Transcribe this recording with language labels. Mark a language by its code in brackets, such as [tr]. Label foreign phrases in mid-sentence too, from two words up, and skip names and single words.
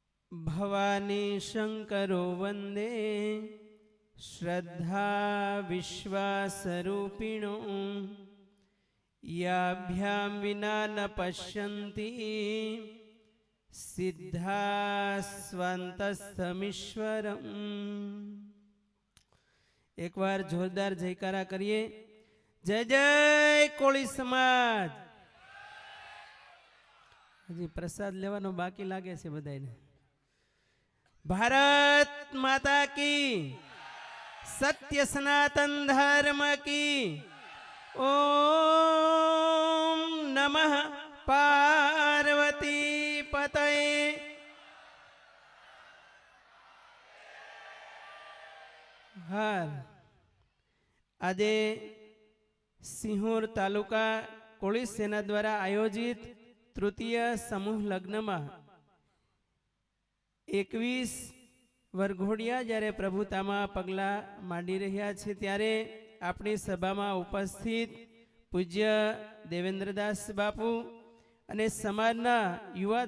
[sa] भवानी शंकरो वंदे श्रद्धा विश्वासरूपिणो याभ्यां विना न पश्यन्ति सिद्धा स्वान्तस्थमीश्वरम्। [hi] एक बार जोरदार जयकारा करिए। [gu] જય જય કોળી સમાજ। હજી પ્રસાદ લેવાનો બાકી લાગે છે બધાને। [hi] भारत माता की, सत्य सनातन धर्म की। [sa] ओम नमः पार्वती पतये। [gu] हर આજે સિંહોર તાલુકા કોળી સેના દ્વારા આયોજિત તૃતીય સમૂહ લગ્નમાં 21 વરઘોડિયા જ્યારે પ્રભુતામાં પગલા માંડી રહ્યા છે ત્યારે આપણી સભામાં ઉપસ્થિત પૂજ્ય દેવેન્દ્રદાસ બાપુ અને સમાજના યુવા